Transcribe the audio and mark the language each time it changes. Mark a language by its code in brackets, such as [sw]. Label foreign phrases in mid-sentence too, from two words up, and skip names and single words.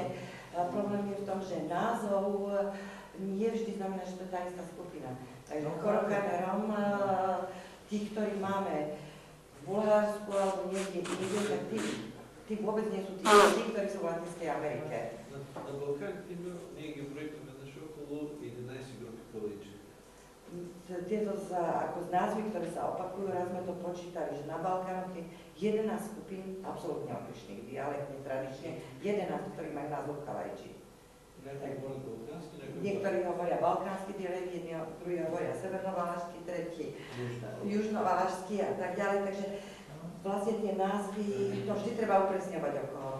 [sk] Problém je v tom, že názov nie vždy znamená, že to je tá istá skupina. Takže Chorochane Róm, tí, ktorí máme v Bulharsku alebo niekde inde, tak tí vôbec nie sú tí, ktorí sú v Latinskej Amerike. [bg] На Балкан има, ние ги броихме веднъж около 11 групи каличи. [sk] Tieto ako z názvy, ktoré sa opakujú, raz sme to počítali, že na Balkánoch je 11 skupín absolútne odlišných, dialektne, tradične, 11, ktorí majú názov Kalajči. Niektorí hovoria balkánsky dialekt, jedni druhí hovoria severnovalašský, tretí južnovalašský a tak ďalej, takže vlastne tie názvy, to vždy treba upresňovať okolo.